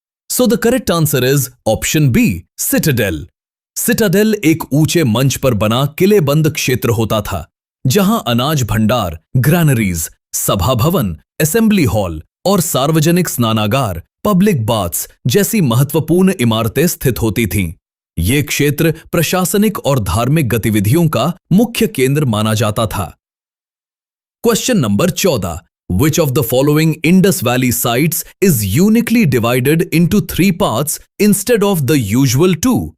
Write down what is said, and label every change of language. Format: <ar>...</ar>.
<en>So the correct answer is option B, Citadel.</en> <hi>Citadel एक ऊंचे मंच पर बना किलेबंद क्षेत्र होता था, जहां अनाज भंडार, ग्रैनरीज, सभा भवन, असेंबली हॉल और सार्वजनिक स्नानागार, पब्लिक बाथ्स जैसी महत्वपूर्ण इमारतें स्थित होती थीं। ये क्षेत्र प्रशासनिक और धार्मिक गतिविधियों का मुख्य केंद्र माना जाता था। Question number 14।</hi> <en>Which of the following Indus Valley sites is uniquely divided into 3 parts instead of the usual 2?</en>